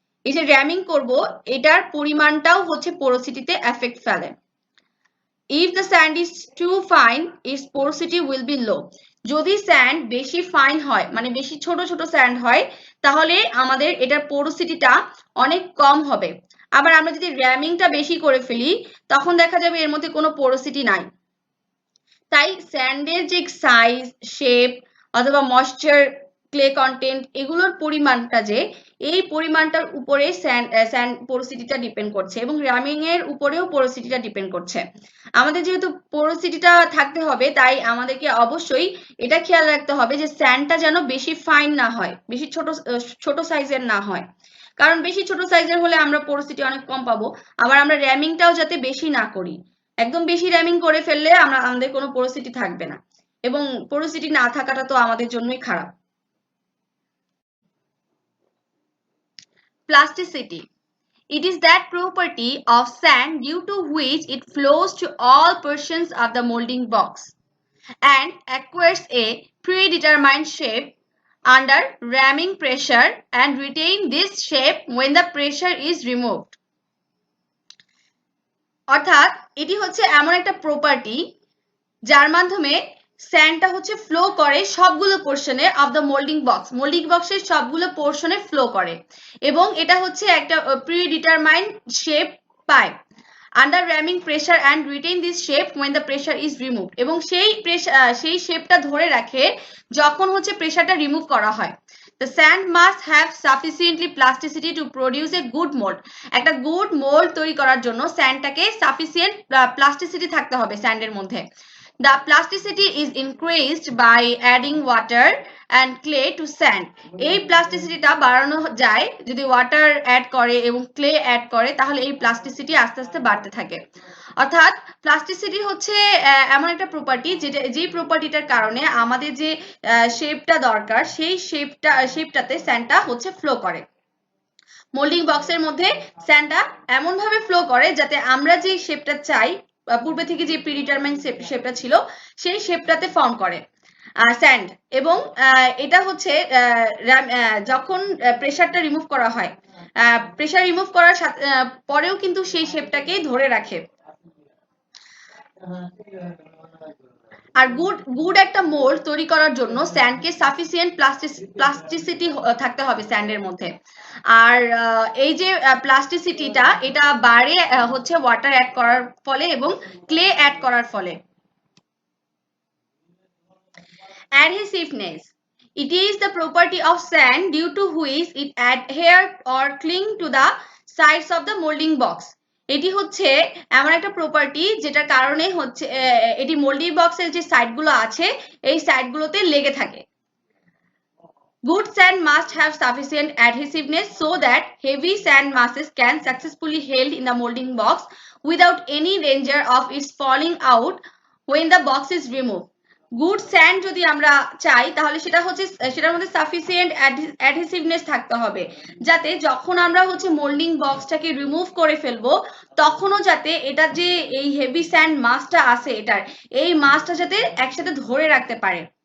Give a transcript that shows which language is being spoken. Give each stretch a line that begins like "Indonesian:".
Bangla: এই যে র্যামিং করব, এটার পরিমাণটাও হচ্ছে পোরোসিটিতে এফেক্ট ফেলে।
English: if the sand is too fine its porosity will be low.
Bangla: যদি স্যান্ড বেশি ফাইন হয় মানে বেশি ছোট ছোট স্যান্ড হয় তাহলে আমাদের এটার পোরোসিটিটা অনেক কম হবে। আবার আমরা যদি র্যামিংটা বেশি করে ফেলি তখন দেখা যাবে এর মধ্যে কোনো পোরোসিটি নাই। তাই স্যান্ডের যে সাইজ শেপ অথবা ময়েশ্চার ক্লে কন্টেন্ট এগুলোর পরিমাণটা যে এই পরিমাণটার উপরে স্যান্ড পোরোসিটিটা ডিপেন্ড করছে এবং র্যামিং এর উপরেও পোরোসিটিটা ডিপেন্ড করছে। আমাদের যেহেতু পোরোসিটিটা থাকতে হবে তাই আমাদেরকে অবশ্যই এটা খেয়াল রাখতে হবে যে স্যান্ডটা যেন বেশি ফাইন না হয়, বেশি ছোট সাইজের না হয়, কারণ বেশি ছোট সাইজের হলে আমরা পোরোসিটি অনেক কম পাবো। আবার আমরা র্যামিংটাও যাতে বেশি না করি, একদম বেশি র্যামিং করে ফেললে আমাদের কোনো পোরোসিটি থাকবে না এবং পোরোসিটি না থাকাটা তো আমাদের জন্যই খারাপ।
English: Plasticity. It is that property of sand due to which it flows to all portions of the molding box and acquires a predetermined shape under ramming pressure and retain this shape when the pressure is removed.
Bangla: অর্থাৎ এটি হচ্ছে এমন একটা property যার মাধ্যমে স্যান্ডটা হচ্ছে flow করে সবগুলো পোর্শনে অফ দ্য মোল্ডিং বক্সের সবগুলো পোর্শনে ফ্লো করে এবং এটা হচ্ছে একটা প্রিডিটারমাইন্ড শেপ পায়
English: under ramming pressure and retain this shape when the pressure is remove,
Bangla: এবং সেই শেপটা ধরে রাখে যখন হচ্ছে প্রেসারটা রিমুভ করা হয়।
English: The sand must have sufficiently plasticity to produce a good mold.
Bangla: একটা গুড মোল্ড তৈরি করার জন্য স্যান্ডটাকে সাফিসিয়েন্ট প্লাস্টিসিটি থাকতে হবে স্যান্ডের মধ্যে।
English: The plasticity is increased by adding water and clay to sand.
Bangla: এই প্লাস্টিসিটিটা বাড়ানো যায় যদি ওয়াটার অ্যাড করে এবং ক্লে অ্যাড করে, তাহলে এই প্লাস্টিসিটি আস্তে আস্তে বাড়তে থাকে। অর্থাৎ প্লাস্টিসিটি হচ্ছে এমন একটা প্রপার্টি যেই প্রপার্টিটার কারণে আমাদের যে শেপটা দরকার সেই শেপটাতে স্যান্ডটা হচ্ছে ফ্লো করে। মোল্ডিং বক্সের মধ্যে স্যান্ডটা এমন ভাবে ফ্লো করে যাতে আমরা যে শেপটা চাই, পূর্বে থেকে যে প্রিডিটারমাইন্ড শেপটা ছিল সেই শেপটাতে ফর্ম করে স্যান্ড। এবং এটা হচ্ছে যখন প্রেসারটা রিমুভ করা হয়, প্রেসার রিমুভ করার পরেও কিন্তু সেই শেপটাকেই ধরে রাখে। আর গুড একটা মোল্ড তৈরি করার জন্য স্যান্ডকে সাফিসিয়েন্ট প্লাস্টিসিটি থাকতে হবে স্যান্ডের মধ্যে। আর এই যে প্লাস্টিসিটিটা এটা বাড়ে হচ্ছে ওয়াটার অ্যাড করার ফলে এবং ক্লে অ্যাড করার ফলে।
English: Adhesiveness. It is the property of sand due to which it adhere or cling to the sides of the molding box.
Bangla: এটি হচ্ছে এমন একটা প্রপার্টি যেটার কারণে হচ্ছে এটি মোল্ডিং বক্সের যে সাইডগুলো আছে এই সাইডগুলোতে লেগে থাকে।
English: Good sand must have sufficient adhesiveness so that heavy sand masses can successfully held in the molding box without any danger of its falling out when the box is removed.
Bangla: Good sand যদি আমরা চাই তাহলে সেটার মধ্যে sufficient অ্যাডহেসিভনেস থাকতে হবে যাতে যখন আমরা হচ্ছে মোল্ডিং বক্সটাকে রিমুভ করে ফেলবো তখনও যাতে এটা যে এই হেভি স্যান্ড মাসটা আছে এই মাসটা যাতে একসাথে ধরে রাখতে পারে।